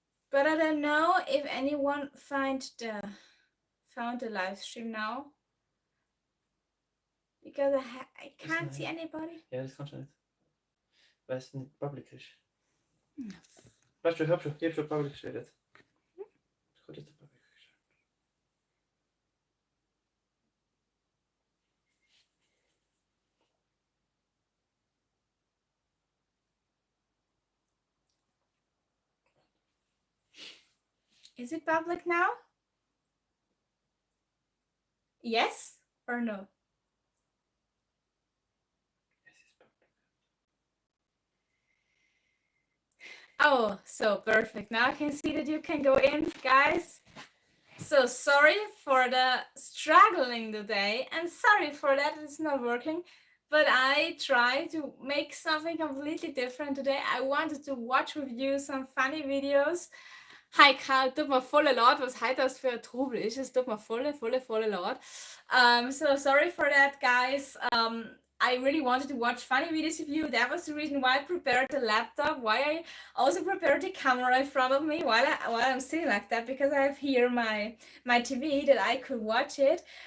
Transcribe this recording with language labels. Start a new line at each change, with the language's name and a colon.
English: But I don't know if anyone found the live stream now. Because I can't see anybody.
German: Ja, das kannst du nicht. Weil es nicht public ist. Weißt du, ich hab schon public gestellt. Ich kann jetzt public gestellt.
English: Is it public now? Yes or no? Oh, so perfect. Now I can see that you can go in, guys. So sorry for the struggling today, and sorry for that it's not working. But I try to make something completely different today. I wanted to watch with you some funny videos.
German: Hi Karl, tut mir voll leid, was heute das für ein Trubel ist. Es tut mir voll leid.
English: So sorry for that, guys. I really wanted to watch funny videos with you. That was the reason why I prepared the laptop, why I also prepared the camera in front of me while I'm sitting like that, because I have here my TV that I could watch it.